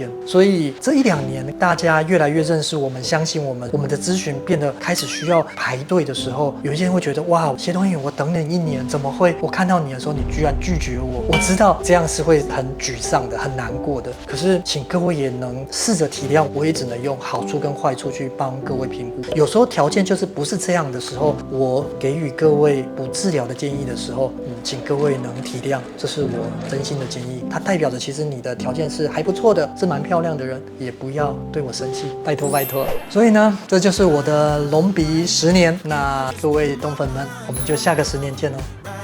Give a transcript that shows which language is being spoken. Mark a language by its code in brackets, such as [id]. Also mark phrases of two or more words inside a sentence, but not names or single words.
[zh] 所以這1-2年，大家越來越認識我們，相信我們的諮詢變得開始需要排隊的時候，有一些人會覺得哇，謝東閔，我等你1年，怎麼會我看到你的時候你居然拒絕我？我知道這樣是會很沮喪的，很難過的。可是請各位也能試着體諒，我也只能用好處跟壞處去幫各位評估。有時候條件就是不是這樣的時候，我給予各位不治療的建議的時候，請各位能體諒，這是我真心的建議。它代表着其實你的條件是還不錯的，是蠻漂亮的人，也不要對我生氣，拜托拜托。所以呢，這就是我的隆鼻10年。那各位東粉們，我們就下個10年見哦。